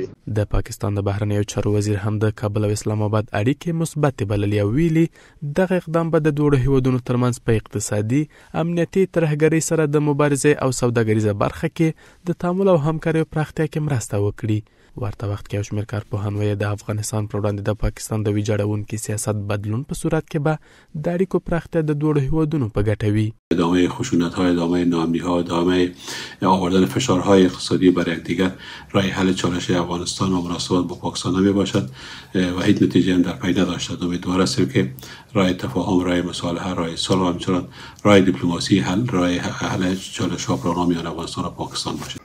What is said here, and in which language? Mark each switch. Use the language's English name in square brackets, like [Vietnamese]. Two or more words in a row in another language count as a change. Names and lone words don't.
[Pashto] د پاکستان د بهرنیو چارو وزیر هم د کابل او اسلام آباد اړیکې مثبت بللې او ویلي دغه اقدام به د دوه هیوادونو ترمنځ په اقتصادي، امنیتي ترهګرۍ سره د مبارزې او سوداګریزه برخه کې د تعامل او همکاریو پراختیا کې مرسته وکړي. ورته وخت کې یو شمېر کارپوهان وایي د افغانستان پر وړاندې د پاکستان د ویجاړونکي سیاست بدلون په صورت کې به د اړیکو پراختیا د دوه هیوادونو په ګټه وي. [Persian] ادامه خشونت‌ها، ادامه ناامنی‌ها، ادامه آوردن فشارهای اقتصادی بر یکدیگر راه حل چالش افغانستان و مناسبات با پاکستان نمی‌باشد و هیچ نتیجه هم در پی نداشتند. امیدوار هستیم که راه تفاهم، راه مصالحه، راه صلح و همچنان راه دیپلماسی راه حل چالش‌ها برای میان افغانستان و پاکستان باشد.